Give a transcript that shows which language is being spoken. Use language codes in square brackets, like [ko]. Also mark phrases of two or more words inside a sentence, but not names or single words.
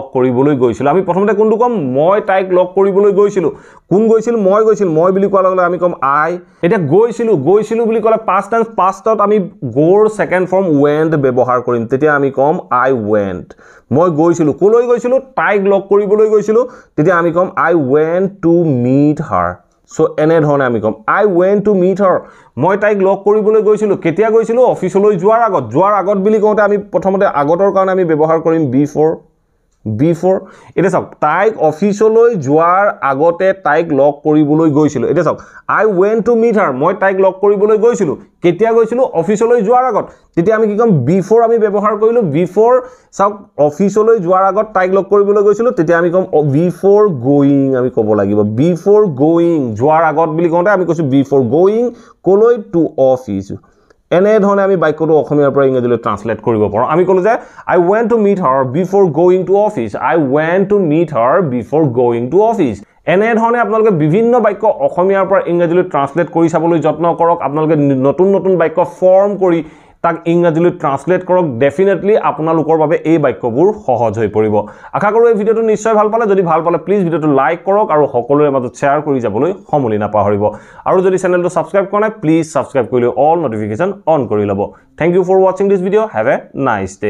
[as] কৰিবলৈ গৈছিলোঁ আমি প্ৰথমতে কোনটো কম মই তাইক লগ কৰিবলৈ গৈছিলোঁ কোন গৈছিল মই গৈছিল মই বুলি কোৱাৰ লগে লগে আমি কম আই এতিয়া গৈছিলোঁ বুলি ক'লে [en] past tense [as] pastত আমি গোৰ [en] second form [as] went ব্যৱহাৰ কৰিম তেতিয়া আমি কম [en] I went [as] মই গৈছিলোঁ কলৈ গৈছিলোঁ তাইক লগ কৰিবলৈ গৈছিলোঁ তেতিয়া আমি কম [en] I went to meet her [as] so এনে ধৰণে আমি কম [en] I went to meet her [as] মই তাইক লগ কৰিবলৈ গৈছিলোঁ কেতিয়া গৈছিলোঁ অফিচলৈ যোৱাৰ আগত বুলি কওঁতে আমি প্ৰথমতে আগতৰ কাৰণে আমি ব্যৱহাৰ কৰিম before এটা চাওক তাইক অফিচলৈ যোৱাৰ আগতে তাইক লগ কৰিবলৈ গৈছিলোঁ এটা চাওক [en] I went to meet her [as] মই তাইক লগ কৰিবলৈ গৈছিলোঁ কেতিয়া গৈছিলোঁ অফিচলৈ যোৱাৰ আগত তেতিয়া আমি কি কম before আমি ব্যৱহাৰ কৰিলোঁ before চাওক অফিচলৈ যোৱাৰ আগত তাইক লগ কৰিবলৈ গৈছিলোঁ তেতিয়া আমি কম [en] before going [as] আমি ক'ব লাগিব [en] before going [as] যোৱাৰ আগত বুলি কওঁতে আমি কৈছোঁ before going কলৈ [en] to office [as] এনে ধৰণে আমি বাক্যটো অসমীয়াৰ পৰা ইংৰাজীলৈ ট্ৰান্সলেট কৰিব পাৰোঁ আমি ক'লো যে [en] I went to meet her before going to office I went to meet her before going to office [as] এনে ধৰণে আপোনালোকে বিভিন্ন বাক্য অসমীয়াৰ পৰা ইংৰাজীলৈ ট্ৰান্সলেট কৰি চাবলৈ যত্ন কৰক আপোনালোকে নতুন বাক্য ফৰ্ম কৰি তাক ইংৰাজীলৈ ট্ৰান্সলেট কৰক ডেফিনেটলি আপোনালোকৰ বাবে এই বাক্যবোৰ সহজ হৈ পৰিব আশা কৰোঁ এই ভিডিঅটো নিশ্চয় ভাল পালে যদি ভাল পালে প্লিজ ভিডিঅটো লাইক কৰক আৰু সকলোৰে মাজত শ্বেয়াৰ কৰি যাবলৈ সমলি নাপাহৰিব আৰু যদি চেনেলটো সাবস্ক্ৰাইব কৰা নাই প্লিজ সাবস্ক্ৰাইব কৰি [en] all notification on [as] কৰি ল'ব [en] thank you for watching this video have a nice day